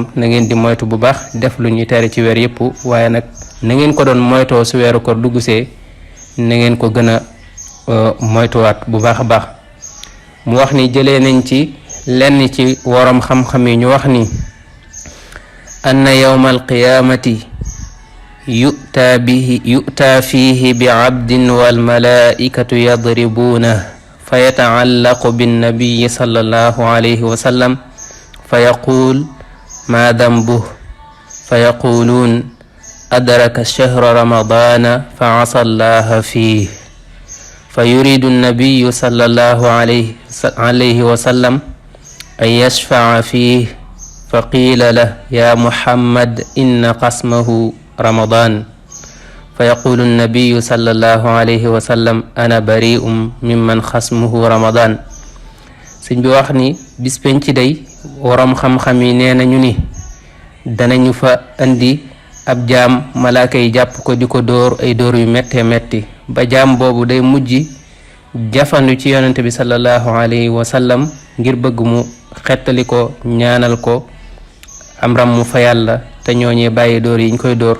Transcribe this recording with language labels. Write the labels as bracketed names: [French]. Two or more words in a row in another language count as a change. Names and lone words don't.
[Wolof] na ngeen di moytu bu baax def lu ñuy tere ci weer yëpp, waaye nag na ngeen ko doon moytoo su weeru koor duggsee na ngeen ko gën a moytuwaat bu baax a baax. mu wax ni jëlee nañ ci lenn ci worom xam-xam yi ñu wax ni [Arabic] أن يوم القيامة يؤتى فيه بعبد والملائكة يضربون فيتعلق بالنبي صلى الله عليه وسلم فيقول ما ذنبه فيقولون أدرك شهر رمضان فعصى الله فيه فيريد النبي صلى الله عليه وسلم أن يشفع فيه فقيل له يا محمد إن خصمه رمضان فيقول النبي صلى الله عليه وسلم أنا بريء ممن خصمه رمضان. [Wolof] sëñ bi wax ni bis penc day waroom xam-xam yi nee nañu ni danañu fa andi ab jaam, malaaka yi jàpp ko di ko dóor ay dóor yu méttee métti ba jaam boobu day mujj jafandu ci yonente bi [Arabic] صلى الله عليه وسلم [Wolof] ngir bëgg mu xettali ko, ñaanal ko am ram mu fa yàlla, te ñooñee bàyyi dóor yi ñu koy dóor.